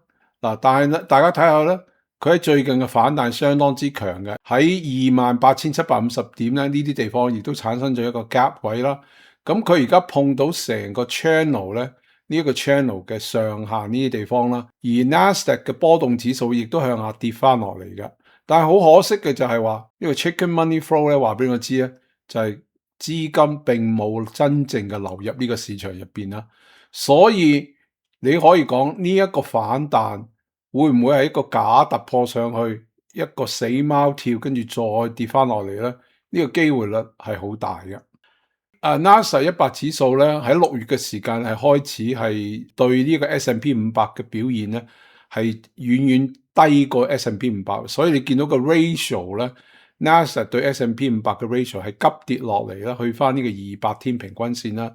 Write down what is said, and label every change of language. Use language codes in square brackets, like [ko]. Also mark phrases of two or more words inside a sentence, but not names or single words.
[yue] 嗱，但係咧大家睇下咧，佢喺最近嘅反彈相當之強嘅，喺28,750點咧呢啲地方亦都產生咗一個 gap 位啦。咁佢而家碰到成個 channel 咧， 呢一個 channel 嘅上限呢啲地方啦，而 Nasdaq 嘅波動指數亦都向下跌翻落嚟嘅。但係好可惜嘅就係話呢個 [en] chicken money flow [yue] 咧，話俾我知咧，就係資金並冇真正嘅流入呢個市場入邊啦。所以你可以講呢一個反彈會唔會係一個假突破上去，一個死貓跳，跟住再跌翻落嚟咧？呢個機會率係好大嘅。Nasdaq 100指數咧喺6月嘅時間係開始係對呢個 S&P 500嘅表現咧係遠遠低過 S&P 500，所以你見到個 ratio 咧 Nasdaq 對 S&P 500嘅 ratio 係急跌落嚟啦，去翻呢個200天平均線啦。